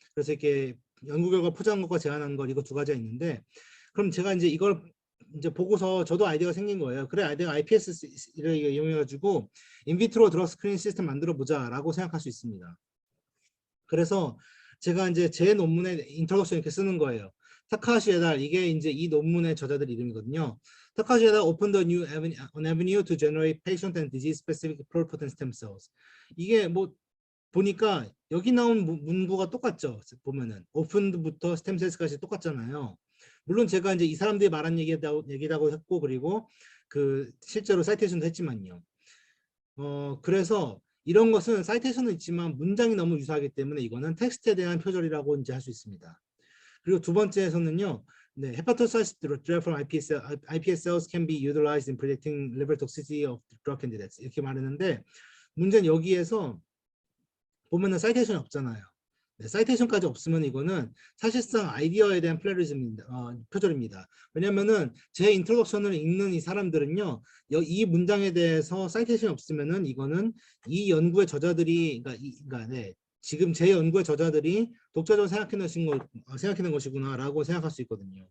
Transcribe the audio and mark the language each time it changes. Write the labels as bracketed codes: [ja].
[ko] 그래서 이렇게 연구 결과 포장한 것과 제안한 것, 이거 두 가지가 있는데, 그럼 제가 이제 이걸 이제 보고서 저도 아이디어가 생긴 거예요. 그래, 내가 iPS를 이용해가지고 인비트로 드러그 스크린 시스템 만들어 보자라고 생각할 수 있습니다. 그래서 제가 이제 제 논문에 인트로덕션 이렇게 쓰는 거예요. 타카하시 에달, 이게 이제 이 논문의 저자들 이름이거든요. [en] 타카하시 에달 opened a new avenue to generate patient and disease specific pluripotent stem cells. [ko] 이게 뭐 보니까 여기 나온 문구가 똑같죠. 보면은 오픈부터 스템셀스까지 똑같잖아요. 물론 제가 이제 이 사람들이 말한 얘기라고 했고, 그리고 그 실제로 사이테이션도 했지만요. 그래서 이런 것은 사이테이션은 있지만 문장이 너무 유사하기 때문에 이거는 텍스트에 대한 표절이라고 이제 할 수 있습니다. 그리고 두 번째에서는요, 네, [en] hepatocytes derived from iPS cells can be utilized in predicting liver toxicity of drug candidates, [ko] 이렇게 말했는데, 문제는 여기에서 보면은 사이테이션이 없잖아요. 네, 사이테이션까지 없으면 이거는 사실상 아이디어에 대한 플레리즘입니다. 표절입니다. 왜냐면은 제 인트로덕션을 읽는 이 사람들은요, 이 문장에 대해서 사이테이션이 없으면은 이거는 이 연구의 저자들이, 네, 지금 제 연구의 저자들이 독자적으로 생각해낸 것이구나라고 생각할 수 있거든요.